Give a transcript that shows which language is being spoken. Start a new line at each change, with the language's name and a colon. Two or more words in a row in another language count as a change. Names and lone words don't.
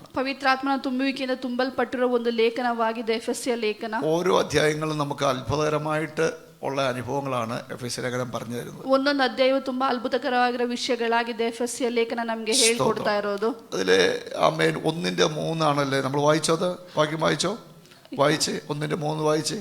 Kannada: ಪವಿತ್ರಾತ್ಮನ ತುಂಬುವಿಕೆಯಿಂದ ತುಂಬಲ್ಪಟ್ಟಿರುವ ಒಂದು ಲೇಖನವಾಗಿದೆ ಎಫೆಸಿಯ ಲೇಖನ.
Malayalam: ഓരോ അധ്യായങ്ങളും നമുക്ക് അത്ഭുതകരമായിട്ട് ഉള്ള അനുഭവങ്ങളാണ് എഫേസ്യ ലേഖനം പറഞ്ഞു തരുന്നത്.
Kannada: ಒಂದೊಂದು ಅಧ್ಯಾಯವು ತುಂಬಾ ಅದ್ಭುತಕರವಾಗಿರೋ ವಿಷಯಗಳಾಗಿದೆ ಎಫೆಸಿಯ ಲೇಖನ ನಮಗೆ ಹೇಳಿಕೊಡ್ತಾ ಇರೋದು.
Malayalam: അതിലെ ആമേൻ 1:3 നമ്മൾ വായിച്ചത്. വാക്യം വായിച്ചോ? വായിച്ചേ. 1:3 വായിച്ചേ.